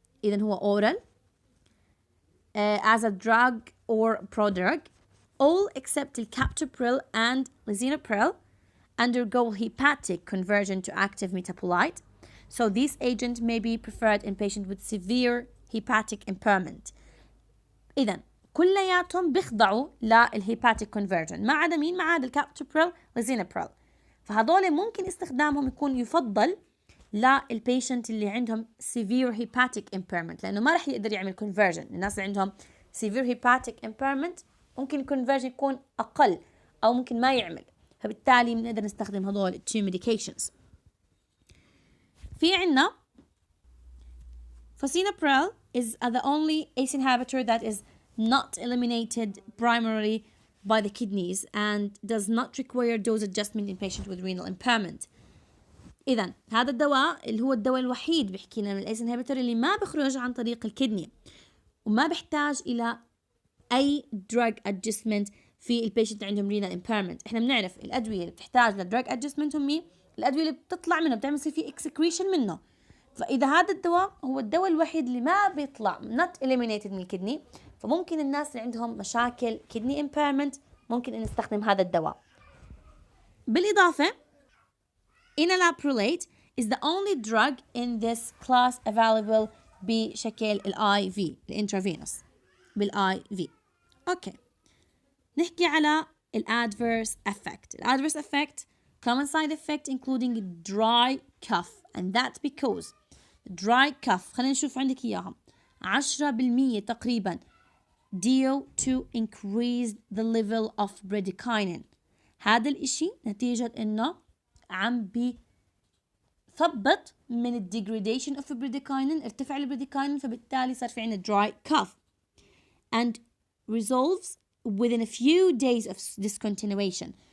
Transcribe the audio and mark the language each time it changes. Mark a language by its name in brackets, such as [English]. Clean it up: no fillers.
[Arabic] إذن هو [English] oral as a drug or prodrug. All except the captopril and lisinopril undergo hepatic conversion to active metabolite. So these agents may be preferred in patients with severe hepatic impairment. [Arabic] إذن كلياتهم بيخضعوا للهيباتيك كونفرجن ما عدا مين؟ ما عدا الكابتوبريل لزينابريل. فهذول ممكن استخدامهم يكون يفضل للبيشنت اللي عندهم [English] severe hepatic impairment، [Arabic] لأنه ما رح يقدر يعمل conversion. الناس اللي عندهم [English] severe hepatic impairment [Arabic] ممكن conversion يكون أقل أو ممكن ما يعمل، فبالتالي بنقدر نستخدم هذول [English] two medications. [Arabic] في عنا [English] Lisinopril is the only ACE inhibitor that is not eliminated primarily by the kidneys and does not require dose adjustment in patients with renal impairment. [Arabic] إذا هذا الدواء اللي هو الدواء الوحيد بيحكي لنا من الأيس انهبيتور اللي ما بخرج عن طريق الكدني وما بيحتاج إلى أي drug adjustment في البيشنت عندهم renal impairment. إحنا بنعرف الأدوية اللي بتحتاج لدراج adjustment هم الأدوية اللي بتطلع منه بتعمل فيه excretion منه. فإذا هذا الدواء هو الدواء الوحيد اللي ما بيطلع [English] not eliminated [Arabic] من الكدني، فممكن الناس اللي عندهم مشاكل kidney impairment ممكن إن نستخدم هذا الدواء. بالإضافة [English] enalaprolate is the only drug in this class available [Arabic] بشكل ال IV الانترافينوس بالIV. اوكي نحكي على ال adverse effect. [English] ال adverse effect common side effect including dry cough and that's because dry cough [Arabic] خلينا نشوف عندك إياهم [English] 10% تقريبا due to increase the level of bradykinin. [Arabic] هذا الإشي نتيجة إنه عم بثبط من ال [English] degradation of bradykinin، [Arabic] ارتفع البراديكاينين فبالتالي صار في عنا [English] dry cough and resolves within a few days of discontinuation.